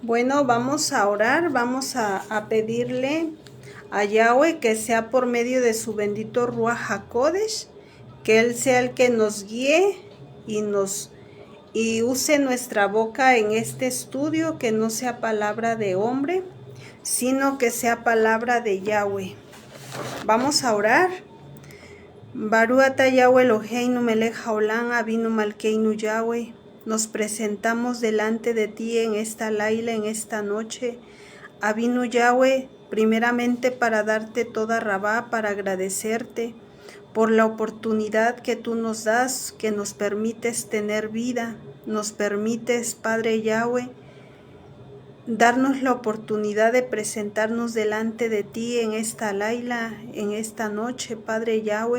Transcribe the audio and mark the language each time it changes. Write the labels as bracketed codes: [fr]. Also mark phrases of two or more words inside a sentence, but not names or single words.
[es] Bueno, vamos a orar, vamos a pedirle a Yahweh que sea por medio de su bendito [he] רוח הקודש, [es] que Él sea el que nos guíe y use nuestra boca en este estudio, que no sea palabra de hombre, sino que sea palabra de Yahweh. Vamos a orar. [he] ברוך אתה יהוה אלוהינו מלך העולם אבינו מלכנו יהוה. [es] Nos presentamos delante de ti en esta laila, en esta noche. Avinu Yahweh, primeramente para darte toda rabá, para agradecerte por la oportunidad que tú nos das, que nos permites tener vida, nos permites, Padre Yahweh, darnos la oportunidad de presentarnos delante de ti en esta laila, en esta noche, Padre Yahweh.